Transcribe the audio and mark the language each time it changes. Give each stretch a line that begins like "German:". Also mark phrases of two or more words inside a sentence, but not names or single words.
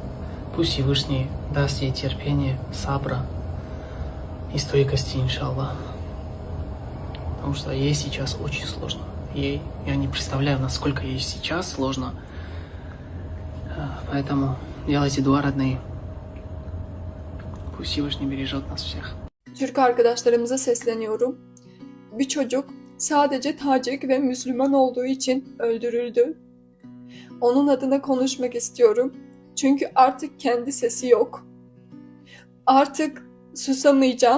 Russian: Пусть Всевышний даст ей терпение, сабра и стойкости, иншаллах. Потому что ей сейчас очень сложно. Я не представляю, насколько ей сейчас сложно. Поэтому делайте дуа, родные. Пусть Всевышний бережет нас всех.
Turkish: Türk arkadaşlarımıza sesleniyorum. Bir çocuk sadece Tacik ve Müslüman olduğu için öldürüldü. Onun adına konuşmak istiyorum. Çünkü artık kendi sesi yok. Artık susamayacağım.